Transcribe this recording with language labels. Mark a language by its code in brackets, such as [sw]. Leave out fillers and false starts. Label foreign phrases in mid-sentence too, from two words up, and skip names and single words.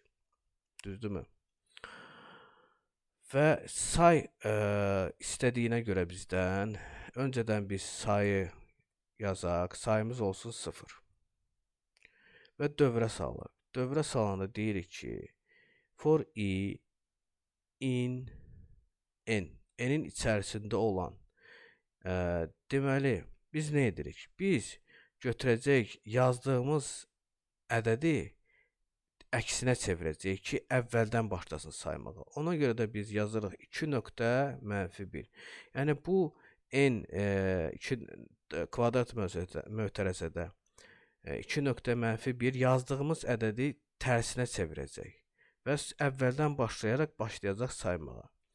[az] Düzdürmü? Və say istədiyinə görə bizdən, öncədən biz sayı yazaq, sayımız olsun 0. Və dövrə salır. Dövrə salanda deyirik ki, [en] for i in n, [az] n-in içərisində olan, deməli, biz nə edirik? Biz götürəcəyik yazdığımız ədədi əksinə çevirəcəyik ki, əvvəldən başlasın saymağa. Ona görə də biz yazırıq 2 nöqtə -1. Yəni bu n 2 kvadrat mötərizədə 2 nöqtə -1 yazdığımız ədədi tərsinə çevirəcək və əvvəldən başlayacaq saymağa.